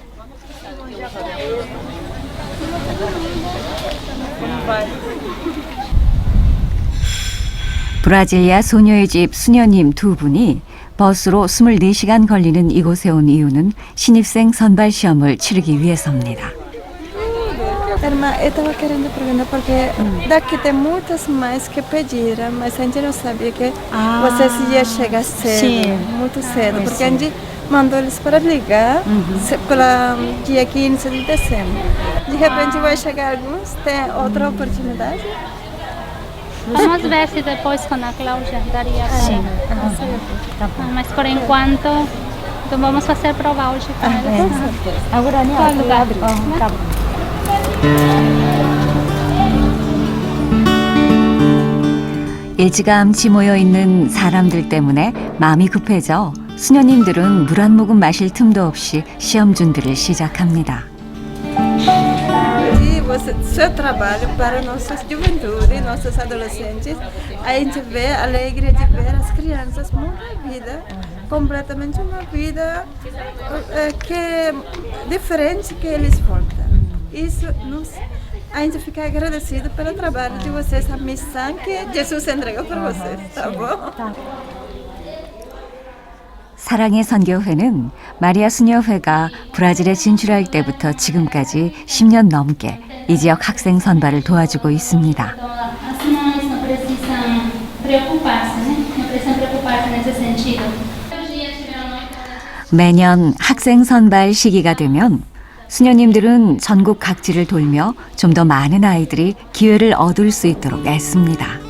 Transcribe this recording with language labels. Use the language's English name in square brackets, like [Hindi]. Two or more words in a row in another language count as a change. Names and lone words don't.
[Korean] 브라질리아 소녀의 집 수녀님 두 분이 버스로 24시간 걸리는 이곳에 온 이유는 신입생 선발 시험을 치르기 위해서입니다. [Portuguese] Irmã, eu estava querendo perguntar porque daqui tem muitas mães que pediram, mas a gente não sabia que vocês iam chegar cedo, muito cedo, porque a gente mandou eles para ligar pela dia 15 de dezembro. De repente vai chegar alguns, tem outra oportunidade? Vamos ver se depois com a Cláudia daria mas por enquanto então vamos fazer prova hoje com eles. Agora não. Qual lugar? [Korean] 일찌감치 모여 있는 사람들 때문에 마음이 급해져 수녀님들은 물 한 모금 마실 틈도 없이 시험 준비를 시작합니다. [Portuguese] E você, seu trabalho para nossa juventude, nossos adolescentes, a gente vê a alegria de ver as crianças mudar a vida, completamente uma vida que é diferente que eles voltam. Isso a gente fica agradecido pelo trabalho de vocês, a missão que Jesus entregou para vocês, tá bom? [Korean] 사랑의 선교회는 마리아 수녀회가 브라질에 진출할 때부터 지금까지 10년 넘게 이 지역 학생 선발을 도와주고 있습니다. 매년 학생 선발 시기가 되면 수녀님들은 전국 각지를 돌며 좀 더 많은 아이들이 기회를 얻을 수 있도록 애씁니다.